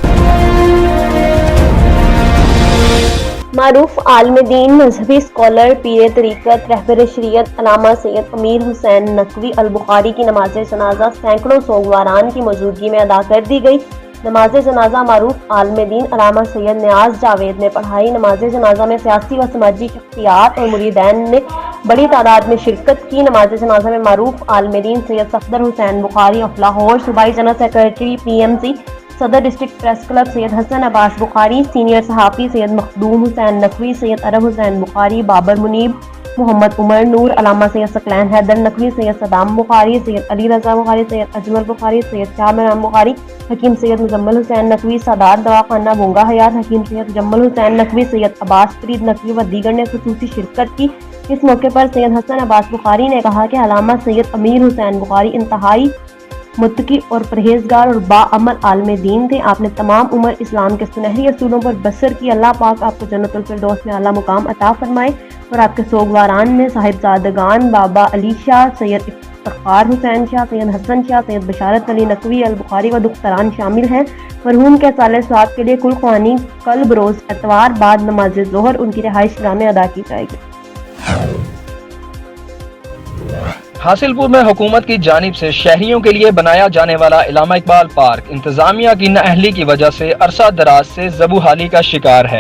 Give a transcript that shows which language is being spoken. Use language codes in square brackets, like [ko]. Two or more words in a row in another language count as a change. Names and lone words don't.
[ur] معروف عالم دین مذہبی اسکالر پیر طریقت رہبر شریعت علامہ سید امیر حسین نقوی ال بخاری کی نماز جنازہ سینکڑوں سوگواران کی موجودگی میں ادا کر دی گئی. نماز جنازہ معروف عالم دین علامہ سید نیاز جاوید نے پڑھائی. نماز جنازہ میں سیاسی و سماجی شخصیات اور مریدین نے بڑی تعداد میں شرکت کی. نماز جنازہ میں معروف عالم دین سید صفدر حسین بخاری آف لاہور، صوبائی [en] General Secretary [ur] PMC صدر ڈسٹرکٹ پریس کلب سید حسن عباس بخاری، سینئر صحافی سید مخدوم حسین نقوی، سید عرب حسین بخاری، بابر منیب، محمد عمر نور، علامہ سید ثقلین حیدر نقوی، سید صدام بخاری، سید علی رضا بخاری، سید اجمل بخاری، سید شاہ محرم بخاری، حکیم سید مزمل حسین نقوی، سادات دواخانہ بونگا حیات، حکیم سید مزمل حسین نقوی، سید عباس فرید نقوی و دیگر نے خصوصی شرکت کی. اس موقع پر سید حسن عباس بخاری نے کہا کہ علامہ سید امیر حسین بخاری انتہائی متقی اور پرہیزگار اور باعمل عالم دین تھے. آپ نے تمام عمر اسلام کے سنہری اصولوں پر بسر کی. اللہ پاک آپ کو جنت الفردوس میں اعلیٰ مقام عطا فرمائے اور آپ کے سوگواران میں صاحبزادگان بابا علی شاہ، سید افتخار حسین شاہ، سید حسن شاہ، سید بشارت علی نقوی ال بخاری و دختران شامل ہیں. مرحوم کے سالے ثواب کے لیے قل خوانی کل بروز اتوار بعد نماز ظہر ان کی رہائش گاہ میں ادا کی جائے گی. حاصلپور میں حکومت کی جانب سے شہریوں کے لیے بنایا جانے والا علامہ اقبال پارک انتظامیہ کی نااہلی کی وجہ سے عرصہ دراز سے زبوں‌حالی کا شکار ہے.